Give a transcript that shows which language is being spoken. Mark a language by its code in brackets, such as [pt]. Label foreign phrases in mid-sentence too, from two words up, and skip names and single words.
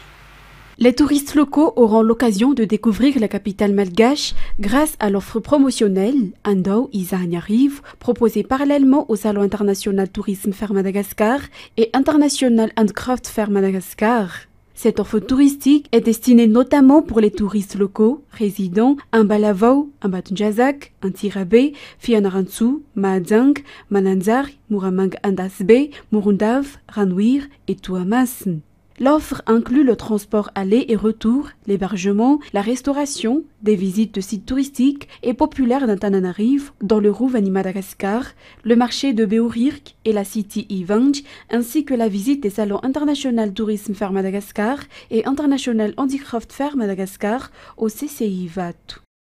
[fr] Les touristes locaux auront l'occasion de découvrir la capitale malgache grâce à l'offre promotionnelle Andao Isa Aniariv proposée parallèlement au Salon international Tourisme Fair Madagascar et International Handcraft Fair Madagascar. Cette offre touristique est destinée notamment pour les touristes locaux résidant à Mbalavao, Mbatunjazak, Antirabe, Fianarantsu, Mahadzang, Mananzar, Muramang Andasbe, Murundav, Ranouir et Tuamasn. L'offre inclut le transport aller et retour, l'hébergement, la restauration, des visites de sites touristiques et populaires d'Antananarivo dans le Rouvani Madagascar, le marché de Beourirk et la City Ivanj, ainsi que la visite des salons International Tourism Fair Madagascar et International Handicraft Fair Madagascar au CCI Vatu.